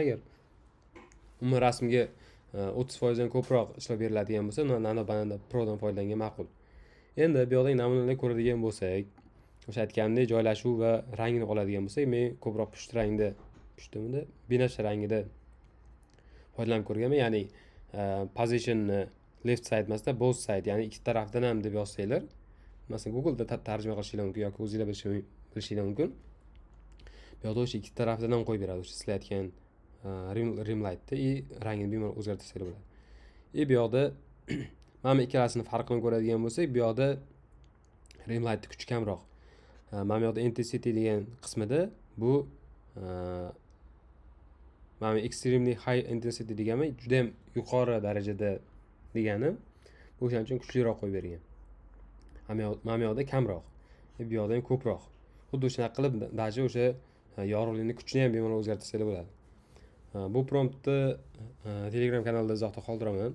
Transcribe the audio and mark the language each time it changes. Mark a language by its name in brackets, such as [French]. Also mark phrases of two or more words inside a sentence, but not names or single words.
[Uzbek] Agar umumiy rasmga 30% dan ko'proq ishlab beriladigan bo'lsa, Nano Banana Pro'dan foydalangan ma'qul. Endi bu yoqdagi namunalarni ko'radigan bo'lsak, o'sha aytganimdek joylashuv va rangini oladigan bo'lsak, men ko'proq binafsha rangida foydalanib ko'rganman. Ya'ni positionni [English] left side [Uzbek] emasda [English] both side, [Uzbek] ya'ni ikki tarafdan ham deb yozsanglar, masalan Google'da tarjima qilishinglar mumkin yoki o'zingizlar bilishinglar mumkin. Bu yerda o'sha ikki tarafdan ham qo'yib beradi, o'sha sizlar aytgan rimlightni rangini bemalol o'zgartirsanglar bo'ladi. Bu yoqda mana ikkalasini farqini ko'radigan bo'lsak, bu yoqda rimlightni kuchi kamroq. Mana bu yoqda intensity degan qismida bu mana [English] extremely high intensity [Uzbek] degani juda ham yuqori darajada degani. Bu o'shaning uchun kuchliroq qo'yib bergan. Mana bu yoqda kamroq. Bu yoqda ham ko'proq. Xuddi shunaqa qilib даже o'sha yorug'likning kuchini ham bemalol o'zgartirsanglar bo'ladi. Bu promptni Telegram kanalida izohda qoldiraman.